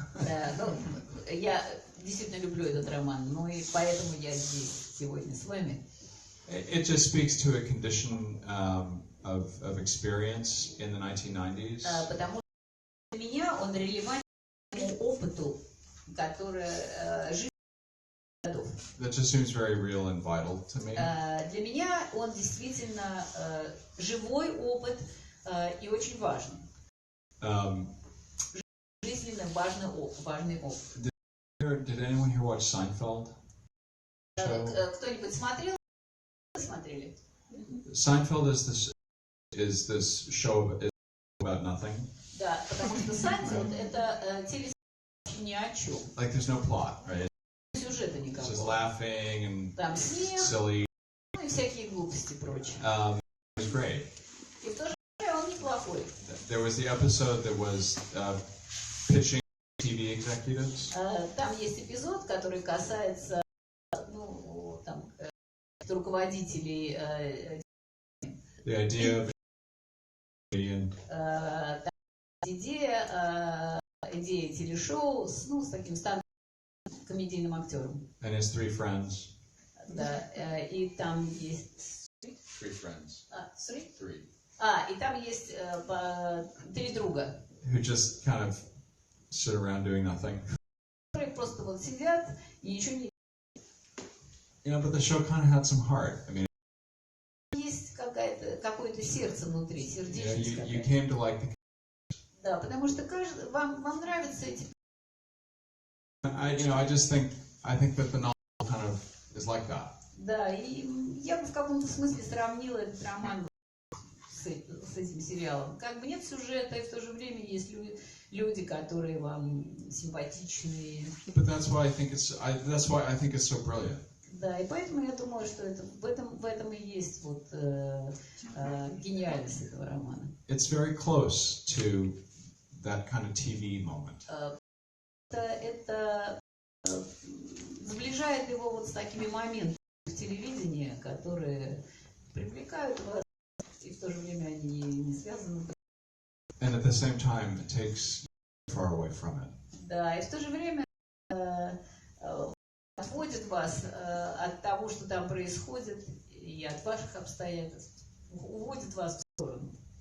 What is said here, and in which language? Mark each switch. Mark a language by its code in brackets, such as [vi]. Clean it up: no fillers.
[ru] Да, я действительно люблю этот роман, но и поэтому я здесь сегодня с вами. [en] It just speaks to a condition of experience in the 1990s. [ru] Потому что для меня он релевантен к опыту, который жизнь годов. [en] That just seems very real and vital to me. [ru] Для меня он действительно живой опыт и очень важный. Жизненно важный опыт. [en] Did anyone here watch Seinfeld? [ru] Кто-нибудь смотрел? Смотрели? [en] Seinfeld is this show about nothing. [ru] Да, потому что Сайнфелд это телесериал ни о чем. [en] Like there's no plot, right? [ru] Сюжета [en] It's just [ru] никакого. [en] laughing and [ru] Там смех, [en] silly. [ru] и всякие глупости прочие. [en] It was great. [ru] И в то же время он неплохой. [en] There was the episode that was pitching TV executives. [ru] Там есть эпизод, который касается, ну, там, руководителей. [en] The idea of [ru] Там идея телешоу с таким стандартным комедийным актером. [en] and his three friends. [ru] Да, и там есть... [en] Three friends. Three. [ru] И там есть 3 друга. [en] Who just kind of sit around doing nothing. [ru] Которые просто вот сидят и ничего не... [en] You know, but the show kind of had some heart. I mean, [ru] Есть какое-то сердце внутри, сердечность [en] you [ru] какая-то. [en] came to like the. [ru] Да, потому что вам нравятся эти... [en] I think that the novel kind of is like that. [ru] Да, и я бы в каком-то смысле сравнила этот роман с этим сериалом. Как бы нет сюжета, и в то же время есть люди, которые вам симпатичны. [en] But that's why I think it's so brilliant. [ru] Да, и поэтому я думаю, что в этом и есть вот гениальность этого романа. [en] It's very close to that kind of TV moment. [ru] Это сближает его вот с такими моментами в телевидении, которые привлекают вас, и в то же время они не связаны. [en] And at the same time, it takes you far away from it. [ru] Да, и в то же время отводит вас от того, что там происходит, и от ваших обстоятельств, уводит вас в сторону.